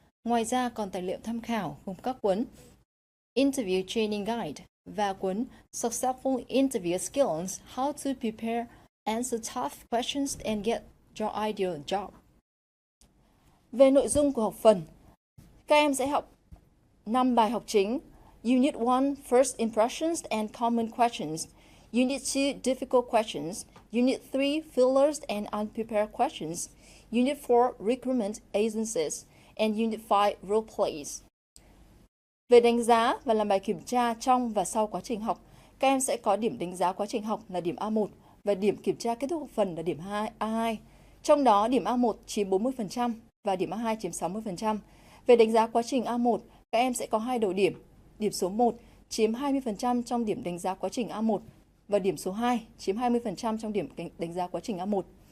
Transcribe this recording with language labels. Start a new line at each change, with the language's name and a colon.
Vietnamese: Ngoài ra còn tài liệu tham khảo gồm các cuốn Interview Training Guide và cuốn Successful Interview Skills, How to Prepare, Answer Tough Questions and Get Your Ideal Job. Về nội dung của học phần, các em sẽ học 5 bài học chính.
English: Unit 1, First Impressions and Common Questions. Unit 2, Difficult Questions. Unit 3, Fillers and Unprepared Questions. Unit 4, Recruitment Agencies. And Unit 5, Role Plays.
Vietnamese: Về đánh giá và làm bài kiểm tra trong và sau quá trình học, các em sẽ có điểm đánh giá quá trình học là điểm A1 và điểm kiểm tra kết thúc học phần là điểm A2. Trong đó, điểm A1 chiếm 40% và điểm A2 chiếm 60%. Về đánh giá quá trình A1, các em sẽ có 2 đầu điểm. Điểm số 1 chiếm 20% trong điểm đánh giá quá trình A1 và điểm số 2 chiếm 20% trong điểm đánh giá quá trình A1.